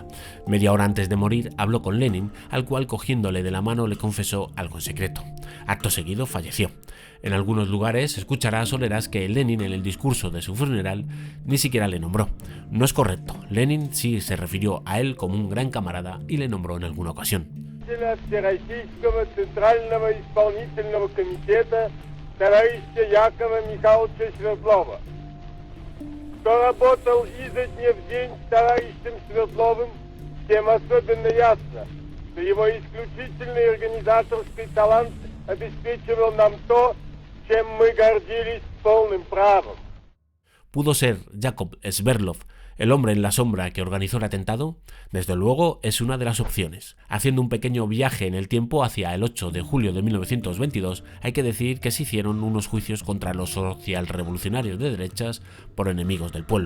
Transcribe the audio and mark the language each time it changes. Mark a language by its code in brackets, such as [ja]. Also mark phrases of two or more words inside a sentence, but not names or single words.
[es] Media hora antes de morir habló con Lenin, al cual cogiéndole de la mano le confesó algo en secreto. Acto seguido falleció. En algunos lugares escucharás o leerás que Lenin en el discurso de su funeral ni siquiera le nombró. No es correcto, Lenin sí se refirió a él como un gran camarada y le nombró en alguna ocasión. [ru] Всероссийского Центрального исполнительного комитета товарища Якова Михайловича Свердлова, кто работал изо дня в день с товарищем Свердловым, тем особенно ясно, что его исключительный организаторский талант обеспечивал нам то, чем мы гордились полным правом. [es] ¿Pudo ser Yakov Sverdlov el hombre en la sombra que organizó el atentado? Desde luego es una de las opciones. Haciendo un pequeño viaje en el tiempo hacia el 8 de julio de 1922, hay que decir que se hicieron unos juicios contra los socialrevolucionarios de derechas por enemigos del pueblo.